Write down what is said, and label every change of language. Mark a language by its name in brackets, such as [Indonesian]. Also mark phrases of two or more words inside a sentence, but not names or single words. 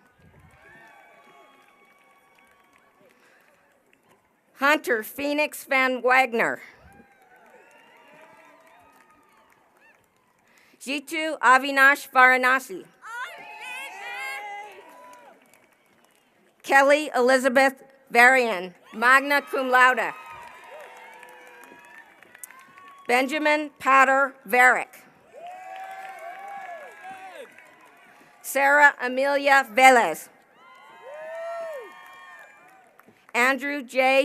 [English] Hunter Phoenix Van Wagner. Jitu Avinash Varanasi. Kelly Elizabeth Varian, [Latin] magna cum laude. [English] Benjamin Patter Varick. Sarah Amelia Velez. Andrew J.